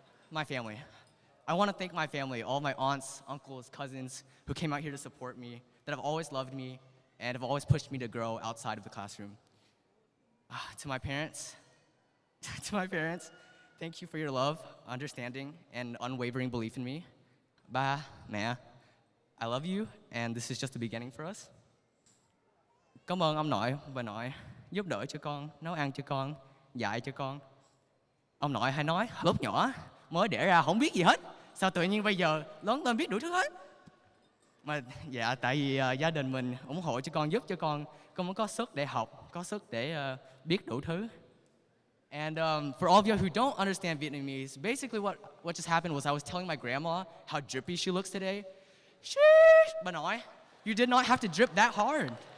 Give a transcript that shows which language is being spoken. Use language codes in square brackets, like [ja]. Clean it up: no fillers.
[en] My family. I want to thank my family, all my aunts, uncles, cousins who came out here to support me, that have always loved me, and have always pushed me to grow outside of the classroom. To my parents, thank you for your love, understanding, and unwavering belief in me. Ba, mẹ, I love you, and this is just the beginning for us. [vi] Cảm ơn ông nội, bà nội, giúp đỡ cho con, nấu ăn cho con, dạy cho con. Ông nội hay nói, lúc nhỏ mới đẻ ra không biết gì hết, sao tự nhiên bây giờ lớn lên biết đủ thứ hết. Mà dạ, tại vì gia đình mình ủng hộ cho con, giúp cho con mới có sức để học, có sức để biết đủ thứ. [en] And for all of you who don't understand Vietnamese, basically what just happened was I was telling my grandma how drippy she looks today. Sheesh, bà nội, you did not have to drip that hard.